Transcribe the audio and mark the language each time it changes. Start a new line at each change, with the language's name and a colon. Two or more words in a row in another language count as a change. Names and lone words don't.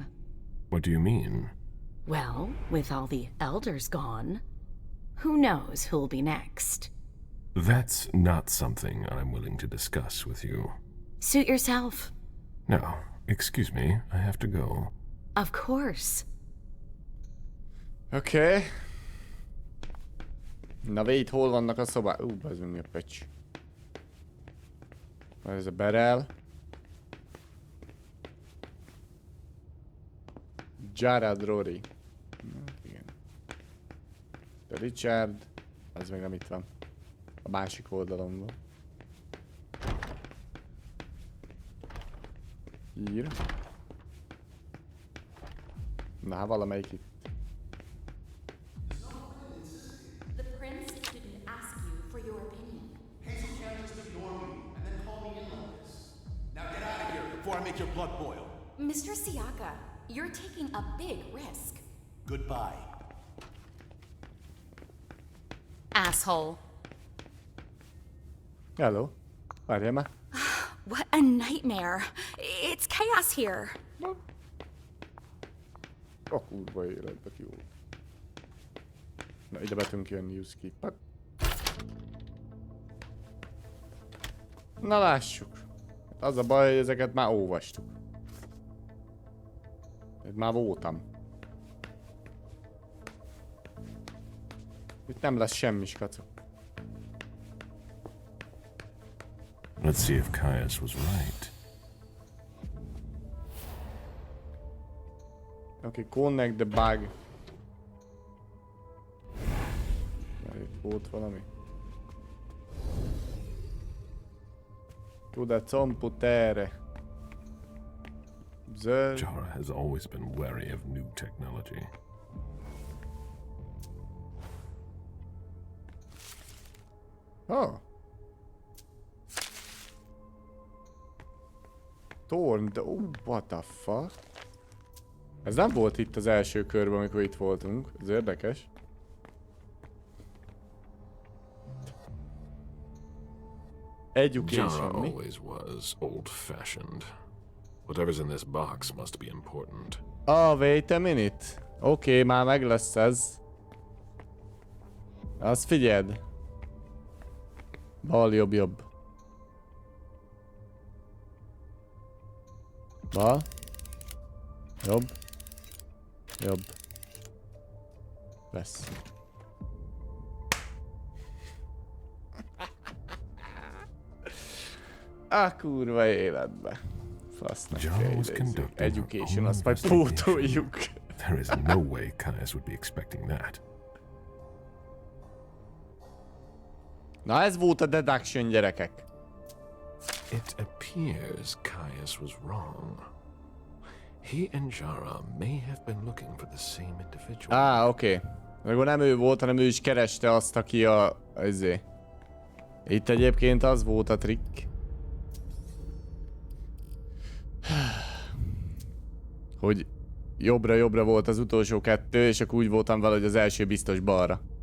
English: What do you mean? Well, with all the elders gone, who knows who'll be next? That's not something I'm willing to discuss with you. Suit yourself. No, excuse me, I have to go. Of course.
Hungarian: Oké. Na Wade, hol vannak a szobák? Ez mi a pecs. Ez a Beryl. Jared Rory. Igen. De Richard. Ez még nem itt van. A másik oldalon van. Ír. Na, valamelyik itt.
English: Before I make your blood boil. Mr. Siaka, you're taking a big risk. Goodbye. Asshole. Hello.
Hungarian: Várjál már.
English: What a nightmare. It's chaos here.
Hungarian: A kurva életbe jó. Na, ide be tudunk jönni, Yuski. Na lássuk. Az a baj, hogy ezeket már olvastuk. Itt már voltam. Itt nem lesz semmi, skacok.
English: Let's see if Caius was right. Okay, connect the bug.
Hungarian: Itt volt valami. Tud a computere.
English: Jara has always been wary of new technology. Oh. Torn, oh, what the fuck?
Hungarian: Ez nem volt itt az első körben, amikor itt voltunk. Ez érdekes.
English: Education, Jara
Hungarian: mi?
English: always was old-fashioned. Whatever's in this box must be important. Oh, wait a minute.
Hungarian: Oké, már meg lesz ez. Azt figyeld. Bal, jobb, jobb. Bal. Jobb. Jobb. Lesz. A kurva életbe. Fasznak kérdezzük. Education, azt majd pótoljuk.
English: There is no way Caius would be expecting that.
Hungarian: Na ez volt a deduction, gyerekek.
English: It appears Caius was wrong. He and Jara may have been looking for the same individual.
Hungarian: Oké. Meg nem ő volt, hanem ő is kereste azt, aki a... Ezé. Itt egyébként az volt a trikk. Hogy jobbra volt az utolsó kettő, és akkor úgy voltam vele, hogy az első biztos balra.